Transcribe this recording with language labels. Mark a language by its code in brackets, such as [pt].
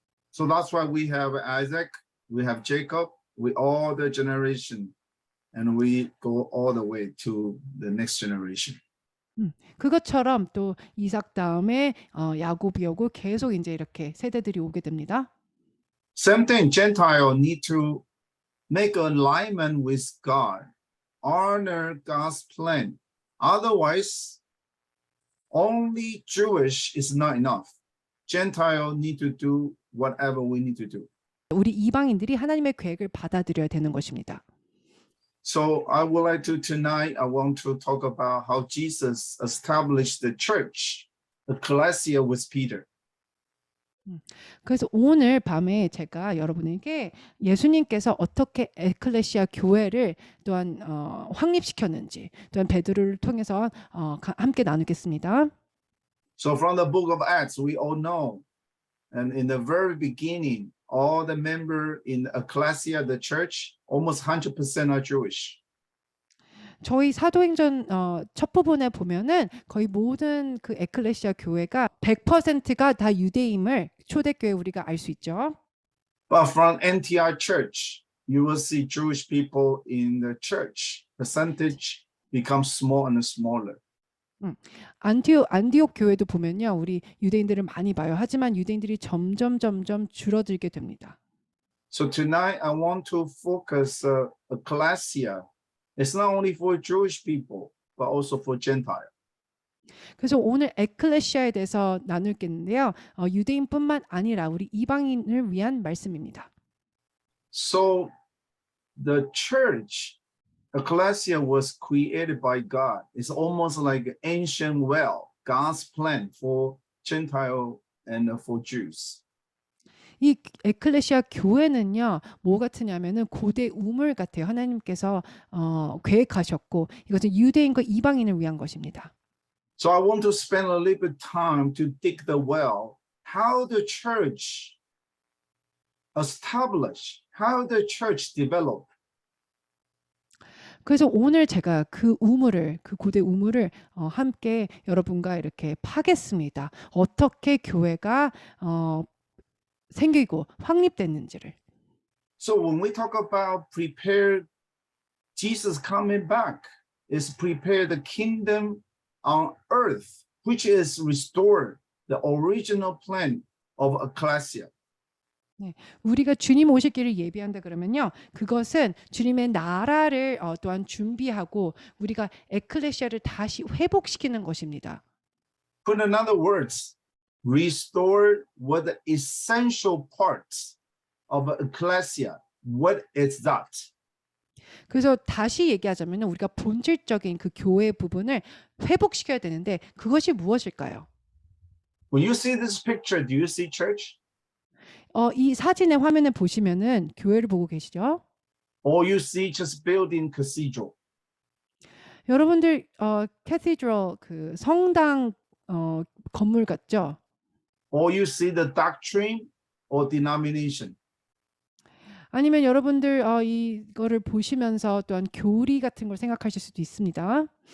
[en] So that's why we have Isaac, we have Jacob, we all the generation, and we go all the way to the next generation. [ko] 그것처럼 또 이삭 다음에 야곱이 오고 계속 이제 이렇게 세대들이 오게 됩니다. [en] Same thing, Gentile need to make alignment with God, honor God's plan. Otherwise, only Jewish is not enough. Gentile need to do whatever we need to do. [ko] 우리 이방인들이 하나님의 계획을 받아들여야 되는 것입니다. [en] So I would like to tonight, I want to talk about how Jesus established the church, the ecclesia with Peter. [ko] 그래서 오늘 밤에 제가 여러분에게 예수님께서 어떻게 에클레시아 교회를 또한 확립시켰는지 또한 베드로를 통해서 함께 나누겠습니다. [en] So from the book of Acts, we all know, and in the very beginning, all the members in the ecclesia, the church, almost 100% are Jewish. [ko] 저희 사도행전 첫 부분에 보면은 거의 모든 그 에클레시아 교회가 100%가 다 유대임을 초대교회 우리가 알 수 있죠. [en] But from Antioch church, you will see Jewish people in the church. Percentage becomes small and smaller. [ko] 안디옥 교회도 보면요, 우리 유대인들을 많이 봐요. 하지만 유대인들이 점점 줄어들게 됩니다. [en] So tonight I want to focus ecclesia. It's not only for Jewish people, but also for Gentile. [ko] 그래서 오늘 에클레시아에 대해서 나눌겠는데요. 유대인뿐만 아니라 우리 이방인을 위한 말씀입니다. [en] So the church, ecclesia was created by God. It's almost like an ancient well, God's plan for Gentile and for Jews. [ko] 이 에클레시아 교회는요, 뭐 같으냐면은 고대 우물 같아요. 하나님께서 계획하셨고 이것은 유대인과 이방인을 위한 것입니다. [en] So I want to spend a little bit time to dig the well, how the church established, how the church developed. [ko] 그래서 오늘 제가 그 고대 우물을 함께 여러분과 이렇게 파겠습니다. 어떻게 교회가 생기고 확립됐는지를. [en] So when we talk about prepare Jesus coming back, is prepare the kingdom on earth, which is restored the original plan of ecclesia. [ko] 네, 우리가 주님 오시기를 예비한다 그러면요, 그것은 주님의 나라를 또한 준비하고 우리가 에클레시아를 다시 회복시키는 것입니다. [en] Put in other words, restore what the essential parts of ecclesia. What is that? [ko] 그래서 다시 얘기하자면 우리가 본질적인 그 교회 부분을 회복시켜야 되는데 그것이 무엇일까요? [en] When you see this picture, do you see church? [ko] 이 사진의 화면을 보시면은 교회를 보고 계시죠? [en] Or you see just building cathedral? [ko] 여러분들 cathedral 그 성당 건물 같죠? [en] Or you see the doctrine or denomination? [ko] 아니면 여러분들 이거를 보시면서 또한 교리 같은 걸 생각하실 수도 있습니다.